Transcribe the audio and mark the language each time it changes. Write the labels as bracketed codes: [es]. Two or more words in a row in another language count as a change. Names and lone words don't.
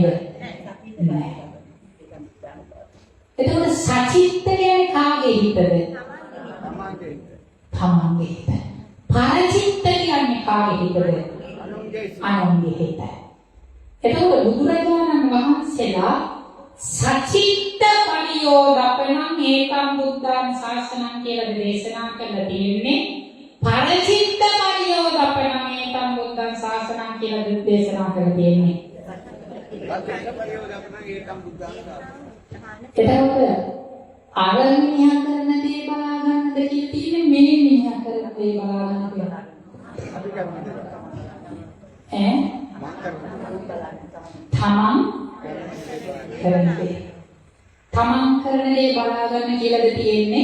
[si] නෑ. එතකොට සචිත්ත කියන්නේ කාගේ හිතද? තමන්ගේ හිත. පරචිත්ත කියන්නේ කාගේ හිතද? අනුන්ගේ හිත. එතකොට බුදුරජාණන් වහන්සේලා [pi] සචිත්ත පරියෝදපණං ඒකම් බුද්ධං ශාසනං [si] කියලා දේශනා කළා තියෙන්නේ. [pi] පරචිත්ත පරියෝදපණං ඒකම් බුද්ධං ශාසනං [si] කියලා දේශනා කරලා තියෙන්නේ. එතකොට අරමියා කරන දේ බලා ගන්නද කියලා තියෙන්නේ මේ මිනිහා කරන දේ බලා ගන්න කියලා. අපි කරන්නේ තමන් කරන දේ බලා ගන්න කියලාද තියෙන්නේ?